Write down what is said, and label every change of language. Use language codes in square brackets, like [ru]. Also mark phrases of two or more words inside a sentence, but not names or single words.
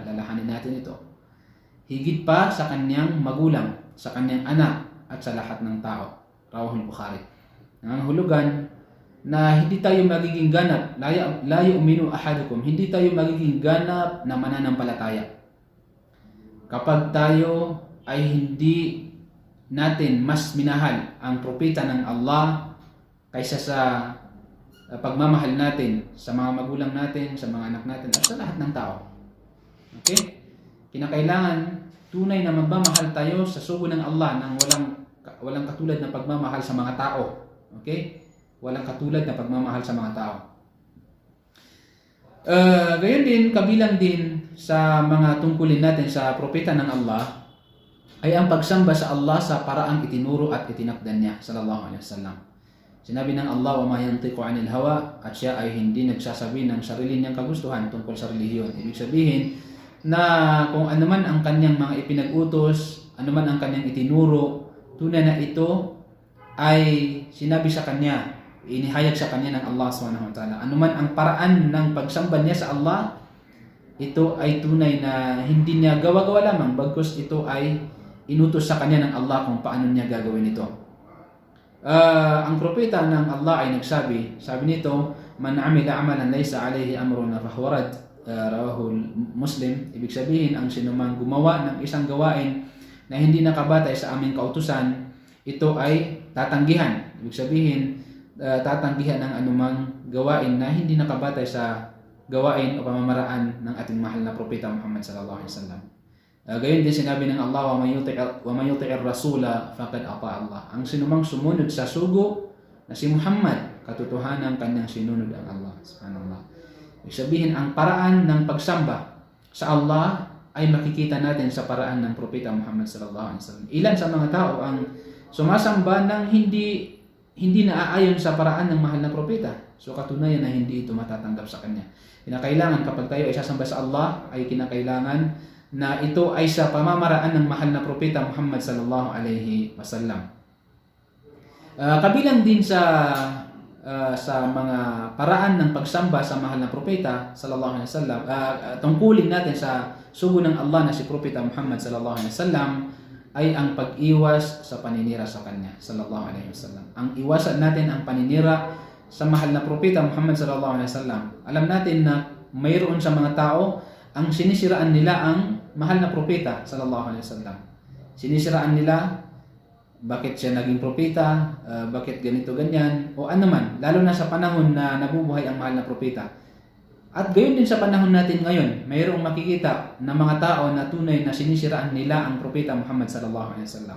[tl] Lalahanin natin ito. Higit pa sa kanyang magulang, sa kanyang anak, at sa lahat ng tao. Rawahul Bukhari. Nangangahulugan na hindi tayo magiging ganap, [ar] لا يؤمن أحدكم, [tl] hindi tayo magiging ganap na mananampalataya kapag tayo ay hindi natin mas minahal ang propeta ng Allah kaysa sa pagmamahal natin sa mga magulang natin, sa mga anak natin, at sa lahat ng tao. Okay? Kinakailangan tunay na magmamahal tayo sa sugo ng Allah ng walang katulad na pagmamahal sa mga tao. Okay? Walang katulad na pagmamahal sa mga tao. Gayon din, kabilang din sa mga tungkulin natin sa propeta ng Allah ay ang pagsamba sa Allah sa paraang itinuro at itinakdan niya [ar] صلى الله عليه وسلم. [tl] Sinabi ng Allah, [ar] "وما ينطق عن الهوى," [tl] at siya ay hindi nagsasabi ng sarili niyang kagustuhan tungkol sa relihiyon. Ibig sabihin na kung ano man ang kanyang mga ipinag-utos, ano man ang kanyang itinuro, tunay na ito ay sinabi sa kanya, inihayag sa kanya ng Allah [ar] سبحانه وتعالى. [tl] Ano man ang paraan ng pagsamba niya sa Allah, ito ay tunay na hindi niya gawa-gawa lamang, bagkus ito ay inutos sa kanya ng Allah kung paano niya gagawin ito. Ang propeta ng Allah ay nagsabi, sabi nito, [ar] "من عمل عملا ليس عليه أمرنا فهو رد." [tl] Rawahul Muslim. Ibig sabihin, ang sinumang gumawa ng isang gawain na hindi nakabatay sa aming kautusan, ito ay tatanggihan. Ibig sabihin, tatanggihan ng anumang gawain na hindi nakabatay sa gawain o pamamaraan ng ating mahal na propeta Muhammad [ar] صلى الله عليه وسلم. [tl] Gayon din sinabi ng Allah, [ar] "ومن يطع الرسول فقد أطاع الله." [tl] Ang sinumang sumunod sa sugo na si Muhammad, katotohanan kanyang sinunod ang Allah. Subhanallah. Ibig sabihin, ang paraan ng pagsamba sa Allah ay makikita natin sa paraan ng propeta Muhammad [ar] صلى الله عليه وسلم. [tl] Ilan sa mga tao ang sumasamba ng hindi naaayon sa paraan ng mahal na propeta. So katunayan na hindi ito matatanggap sa kanya. Kinakailangan kapag tayo ay sasamba sa Allah, ay kinakailangan na ito ay sa pamamaraan ng mahal na propeta Muhammad [ar] صلى الله عليه وسلم. [tl] Kabilang din sa mga paraan ng pagsamba sa mahal na propeta [ar] صلى الله عليه وسلم, [tl] tungkulin natin sa sugo ng Allah na si Propeta Muhammad [ar] صلى الله عليه وسلم [tl] ay ang pag-iwas sa paninira sa kanya [ar] صلى الله عليه وسلم. [tl] Ang iwasan natin ang paninira sa mahal na propeta Muhammad [ar] صلى الله عليه وسلم. [tl] Alam natin na mayroon sa mga tao ang sinisiraan nila ang mahal na propeta [ar] صلى الله عليه وسلم. [tl] Sinisiraan nila bakit siya naging propeta, bakit ganito ganyan o ano man, lalo na sa panahon na nabubuhay ang mahal na propeta. At gayon din sa panahon natin ngayon, mayroong makikita na mga tao na tunay na sinisiraan nila ang propeta Muhammad [ar] صلى الله عليه وسلم.